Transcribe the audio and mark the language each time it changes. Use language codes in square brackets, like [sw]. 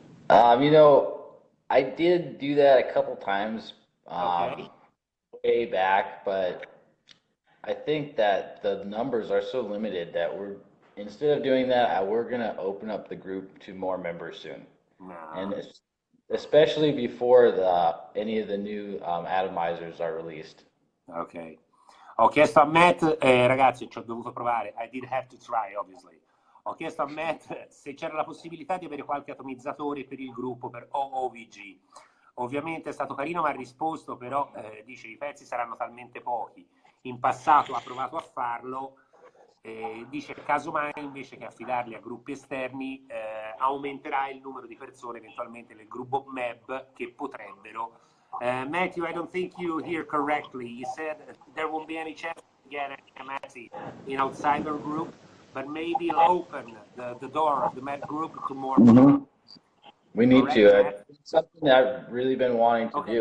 [en] You know, I did do that a couple times way back, but I think that the numbers are so limited that instead of doing that, we're gonna open up the group to more members soon, and especially before any of the new atomizers are released. Ok. [it] Ho chiesto a Matt, ragazzi, ci ho dovuto provare, [en] I did have to try, obviously. [it] Ho chiesto a Matt se c'era la possibilità di avere qualche atomizzatore per il gruppo, per OOVG. Ovviamente è stato carino, ma ha risposto, però dice i pezzi saranno talmente pochi. In passato ha provato a farlo, dice casomai invece che affidarli a gruppi esterni aumenterà il numero di persone eventualmente nel gruppo MEB che potrebbero. [en] Matthew, I don't think you hear correctly. You said there won't be any chance to get a Matthew in outsider group, but maybe it'll open the door of the Matt group to more people. We need Correct, to. Matt? It's something that I've really been wanting to do,